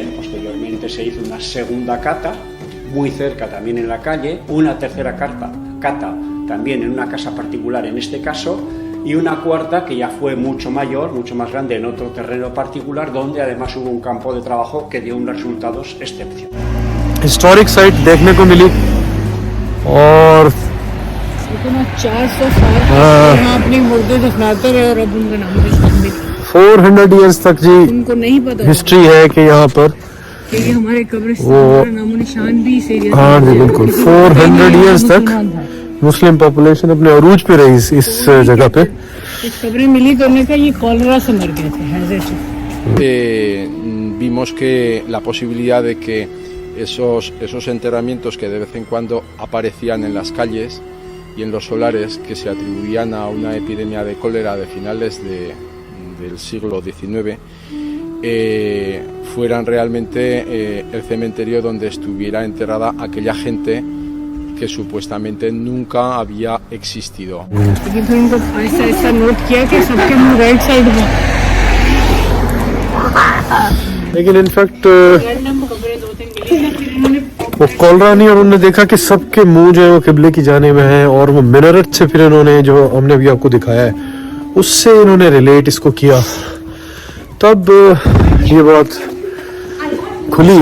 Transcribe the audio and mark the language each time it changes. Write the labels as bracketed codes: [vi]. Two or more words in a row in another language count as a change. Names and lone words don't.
[es] Posteriormente se hizo una segunda cata muy cerca también en la calle, una tercera cata también en una casa particular en este caso, y una cuarta que ya fue mucho mayor, mucho más grande en otro terreno particular donde además hubo un campo de trabajo que dio unos resultados excepcionales. [en] historic site [ur] دیکھنے کو ملی اور 400 سال یہاں اپنی مردے دفناتے رہے اور اب ان کا نام نشان بھی 400 ایئرس تک جی ان کو نہیں پتا ہسٹری ہے کہ یہاں پر کہ یہ ہمارے قبرستان کا نام و نشان بھی اس ایریا. ہاں جی بالکل 400 ایئرس تک [en] Muslim population [ur] اپنے عروج پہ رہی اس جگہ پہ. قبریں ملی تو انہوں نے کہا یہ کالرا سے مر گئے تھے ہیضے سے. [es] Vimos que la posibilidad de que esos enterramientos que de vez en cuando aparecían en las calles y en los solares, que se atribuían a una epidemia de cólera de finales del siglo XIX, fueran realmente el cementerio donde estuviera enterrada aquella gente que supuestamente nunca había existido. [ur] لیکن پھر ان کو ایسا ایسا نوٹ کیا کہ سب کے منہ [en] right side [ur] میں. لیکن [en] in fact [ur] رینڈم خبریں 2-3 ملی پھر انہوں نے وہ کالرا نہیں، اور انہوں نے دیکھا کہ سب کے منہ جو ہے وہ قبلے کی جانب ہیں، اور وہ منرٹ سے پھر انہوں نے جو ہم نے ابھی آپ کو دکھایا ہے اس سے انہوں نے ریلیٹ اس کو کیا، تب یہ بات کھلی.